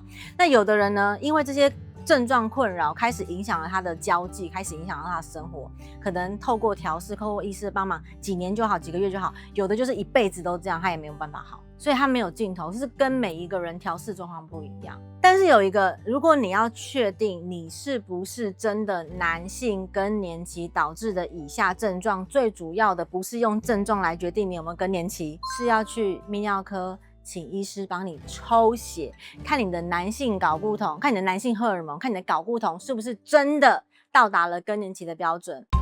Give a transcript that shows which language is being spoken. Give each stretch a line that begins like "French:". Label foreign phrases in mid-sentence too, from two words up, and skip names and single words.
Chinese: 那有的人呢，因為這些症狀困擾開始影響了他的交際，開始影響了他的生活，可能透過調適、透過醫師的幫忙，幾年就好，幾個月就好，有的就是一輩子都這樣，他也沒有辦法好，所以他沒有盡頭，是跟每一個人調適狀況不一樣。但是有一個，如果你要確定你是不是真的男性更年期導致的以下症狀，最主要的不是用症狀來決定你有沒有更年期，是要去泌尿科請醫師幫你抽血，看你的男性睾固酮，看你的男性荷爾蒙，看你的睾固酮是不是真的到達了更年期的標準。